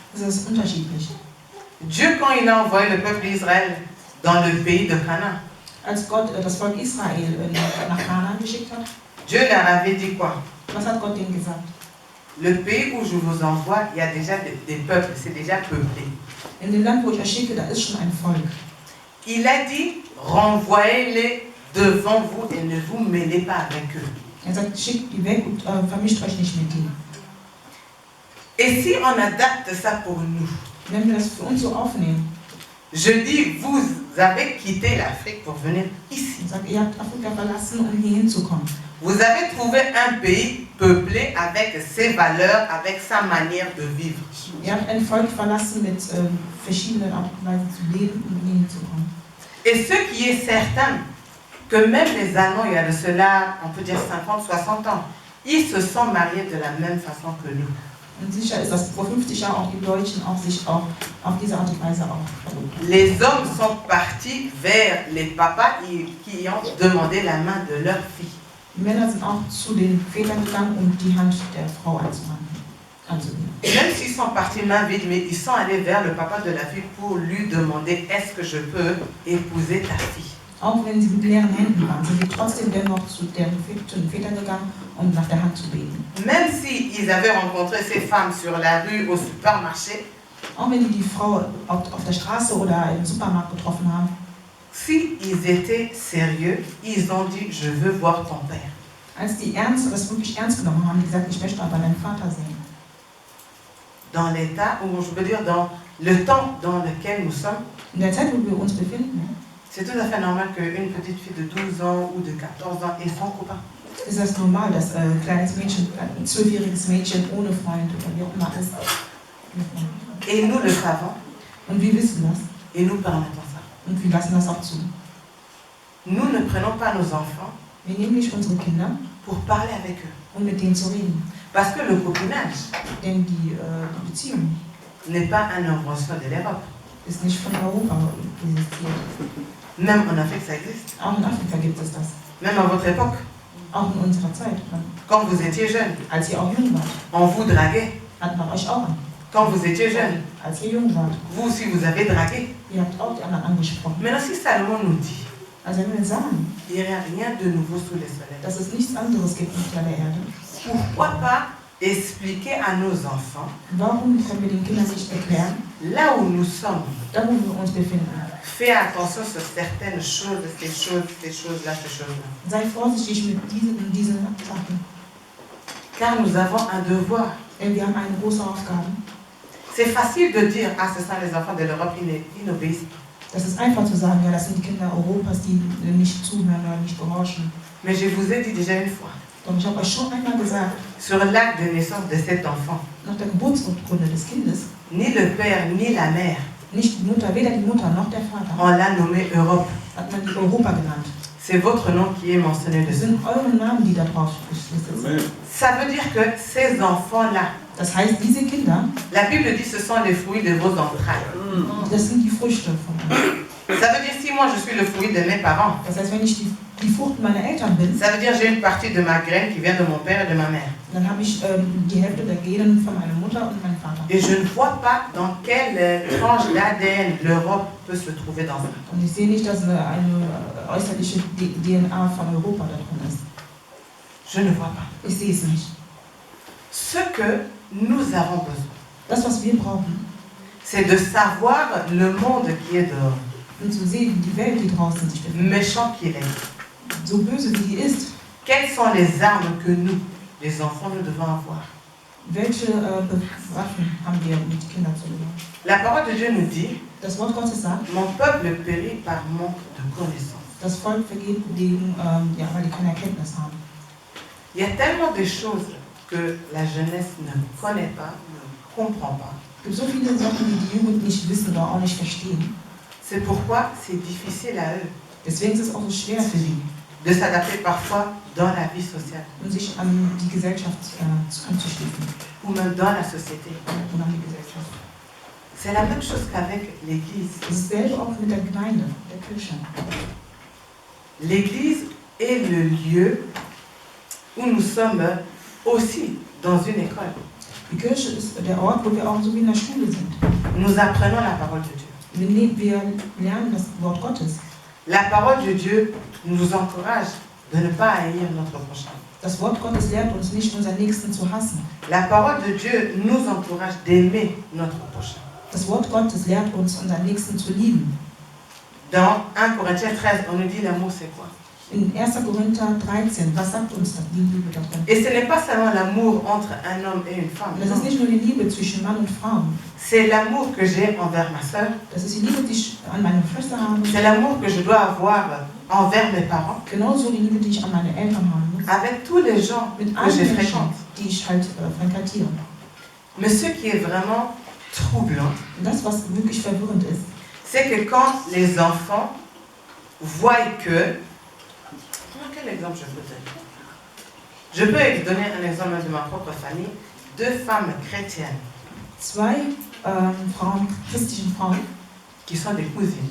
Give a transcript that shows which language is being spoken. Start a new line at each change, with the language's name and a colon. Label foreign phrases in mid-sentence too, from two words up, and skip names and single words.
French: Dieu, quand il a envoyé le peuple d'Israël dans le pays de Canaan, Dieu leur avait dit quoi? le pays où je vous envoie, il y a déjà des peuples, c'est déjà peuplé.
German: In dem Land, wo ich euch schicke, da ist schon ein Volk.
French: Il a dit, renvoyez-les devant vous et ne vous mêlez pas avec eux.
German: Er sagt, schickt die weg und vermischt euch nicht mit denen.
French: Et si on adapte ça pour nous?
German: Wenn wir das für uns so aufnehmen.
French: Je dis, vous avez quitté l'Afrique pour venir ici.
German: Er sagt, ihr habt Afrika verlassen, um hier hinzukommen.
French: Vous avez trouvé un pays peuplé avec ses valeurs, avec sa manière de vivre.
German: Ihr habt ein Volk verlassen mit verschiedenen Arten und Weisen zu leben, um hier hinzukommen.
French: Et ce qui est certain, que même les Allemands, il y a de cela, on peut dire 50, 60 ans, ils se sont mariés de la même façon que nous.
German: Und sicher ist, dass vor 50 Jahren auch die Deutschen auch sich auch auf diese Art und Weise auch verloben.
French: Les hommes sont partis vers les papas qui ont demandé la main de leur fille.
German: Die Männer sind auch zu den Vätern gegangen, um die Hand der Frau anzunehmen.
French: Et même s'ils sont partis main vide, mais ils sont allés vers le papa de la fille pour lui demander, est-ce que je peux épouser ta fille?
German: Auch wenn sie mit leeren Händen waren, sind sie trotzdem dennoch zu den Vätern gegangen, um nach der Hand zu beten.
French: Même s'ils avaient rencontré ces femmes sur la rue, au supermarché,
German: auch wenn die Frau auf der Straße oder im Supermarkt getroffen haben,
French: si ils étaient sérieux, ils ont dit, je veux voir ton père.
German: Als die das wirklich ernst genommen haben, die gesagt, ich möchte aber deinen Vater sehen.
French: Dans l'état, ou je veux dire dans le temps dans lequel nous sommes,
German: in der Zeit, wo wir uns befinden,
French: c'est tout à fait normal qu'une petite fille de 12 ans ou de 14 ans ait son copain.
German: Ist das normal, dass ein kleines Mädchen, ein 12-jähriges Mädchen ohne Freund oder wie auch immer ist?
French: Et nous le savons.
German: Und wir wissen das.
French: Et nous permettons ça.
German: Und wir lassen das auch zu.
French: Nous ne prenons pas nos enfants
German: Wir nehmen nicht unsere Kinder,
French: pour parler avec eux.
German: um mit denen zu reden.
French: Parce que le copinage
German: Denn die Beziehung
French: n'est pas une invention de l'Europe.
German: Ist nicht von Europa existiert.
French: Même en Afrique, ça existe.
German: Auch in Afrika gibt es das.
French: Même à votre époque.
German: Auch in unserer Zeit.
French: Quand vous étiez jeune.
German: Als ihr auch jung wart.
French: On vous draguait.
German: Hat man euch auch an.
French: Quand vous étiez jeune.
German: Als ihr jung wart.
French: Vous aussi, vous avez dragué.
German: Ihr habt auch die anderen angesprochen.
French: Maintenant, si Salomon nous dit,
German: also wenn wir sagen,
French: il n'y a rien de nouveau sous le soleil.
German: Dass es nichts anderes gibt unter der Erde.
French: Pourquoi pas expliquer à nos enfants,
German: warum können wir den Kindern nicht erklären,
French: là où nous sommes,
German: da wo wir uns befinden,
French: fais attention sur certaines choses, ces choses-là, ces choses-là.
German: Sei vorsichtig mit diesen Sachen.
French: Car nous avons un devoir.
German: Wir haben eine große Aufgabe.
French: C'est facile de dire, ah, ce sont les enfants de l'Europe, ils n'obéissent pas.
German: Das ist einfach zu sagen, ja, das sind die Kinder Europas, die nicht zuhören oder nicht gehorchen.
French: Mais je vous ai dit déjà une fois.
German: Doch ich habe euch schon einmal gesagt,
French: sur l'acte de naissance de cet enfant,
German: nach der Geburtsurkunde des Kindes,
French: ni le père ni la mère,
German: nicht die Mutter, weder die Mutter noch der Vater,
French: on l'a nommé Europe.
German: Hat man die Europa genannt.
French: C'est votre nom qui est mentionné
German: Das
French: dessus.
German: sind eure Namen, die da drauf sind.
French: Ça veut dire que ces enfants-là,
German: das heißt, diese Kinder,
French: la Bible dit, ce sont les fruits de vos entrailles.
German: Das sind die Früchte von euch.
French: Ça veut dire, si moi je suis le fruit de mes parents,
German: das heißt, wenn ich die Frucht meiner Eltern bin,
French: ça veut dire j'ai une partie de ma graine qui vient de mon père et de ma mère.
German: Dann habe ich die Hälfte der Genen von meiner Mutter und meinem Vater.
French: Et je ne vois pas dans quelle tranche d'ADN l'Europe peut se trouver dans ça.
German: Und ich sehe nicht, dass eine äußerliche DNA von Europa da drin ist.
French: Je ne vois pas.
German: Ich sehe es nicht.
French: Ce que nous avons besoin,
German: das, was wir brauchen,
French: c'est de savoir le monde qui est dehors.
German: Und zu sehen, die Welt, die draußen sich befindet.
French: Méchant qu'il est.
German: So böse wie die ist.
French: Quelles sont les armes que nous, les enfants, nous devons avoir?
German: Welche Waffen haben wir mit Kindern zu tun?
French: La parole de Dieu nous dit,
German: das Wort Gottes sagt,
French: mon peuple périt par manque de connaissance.
German: Das Volk vergeht wegen, weil die keine Erkenntnis haben.
French: Il y a tellement de choses que la jeunesse ne connaît pas, ne comprend pas.
German: Es gibt so viele Sachen, die die Jugend nicht wissen oder auch nicht verstehen.
French: C'est pourquoi c'est difficile à eux.
German: Deswegen ist es auch so schwer für sie,
French: de s'adapter parfois dans la vie sociale.
German: Um sich an die Gesellschaft anzuschließen.
French: Ou même dans la société.
German: Und an die Gesellschaft.
French: C'est la même chose qu'avec l'Église.
German: Dasselbe auch mit der Gemeinde, der Kirche.
French: L'Église est le lieu où nous sommes aussi dans une école.
German: Die Kirche ist der Ort, wo wir auch so wie in der Schule sind.
French: Nous apprenons la parole de Dieu.
German: Wir lernen das Wort Gottes.
French: La parole de Dieu nous encourage de ne pas haïr notre prochain.
German: Das Wort Gottes lehrt uns nicht, unseren Nächsten zu hassen.
French: La parole de Dieu nous encourage d'aimer notre prochain.
German: Das Wort Gottes lehrt uns, unseren Nächsten zu lieben.
French: Dans 1 Corinthiens 13, on nous dit l'amour c'est quoi?
German: In 1. Korinther 13, was sagt uns die Liebe darin?
French: Et ce n'est pas seulement l'amour entre un homme et une femme.
German: Das ist nicht nur die Liebe zwischen Mann und Frau.
French: C'est l'amour que j'ai envers ma sœur.
German: Das ist die Liebe, die ich an meine Schwester habe.
French: C'est l'amour que je dois avoir envers mes parents.
German: Genauso die Liebe, die ich an meine Eltern haben muss.
French: Avec tous les gens
German: Mit
French: que
German: allen
French: je
German: Menschen,
French: fréquente.
German: die ich halt frequentiere.
French: Mais ce qui est vraiment troublant,
German: Und das, was wirklich verwirrend ist,
French: c'est que quand les enfants voient que... Quel exemple je peux donner? Je peux donner un exemple de ma propre famille. 2 femmes chrétiennes.
German: 2 Frauen, christlichen Frauen,
French: qui sont des cousines.